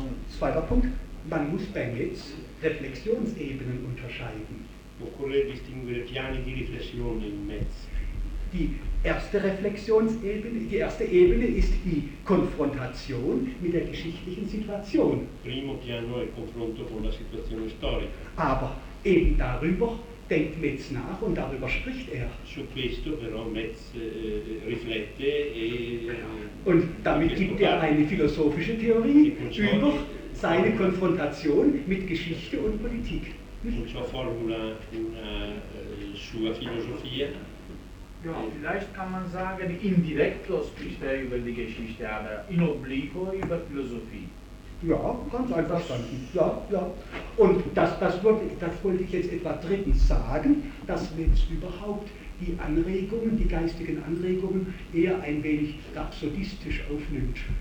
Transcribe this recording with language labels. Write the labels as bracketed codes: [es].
[de] Zweiter Punkt, man muss bei Metz Reflexionsebenen unterscheiden. [it] Occorre distinguere piani di riflessione in Metz. [de] Die erste Reflexionsebene, die erste Ebene ist die Konfrontation mit der geschichtlichen Situation. [it] Primo piano è il confronto con la situazione storica. [de] Aber eben darüber denkt Metz nach und darüber spricht er. [it] Su questo però Metz riflette e [de] und damit gibt er eine philosophische Theorie über seine Konfrontation mit Geschichte und Politik. Und [it] so formula una sua filosofia. [de] Ja, vielleicht kann man sagen, indirekt spricht er über die Geschichte, aber in obliquo über Philosophie. Ja, ganz einfach verstanden. Ja. Und das wollte ich jetzt etwa drittens sagen, dass Metz überhaupt die Anregungen, die geistigen Anregungen, eher ein wenig rhapsodistisch aufnimmt.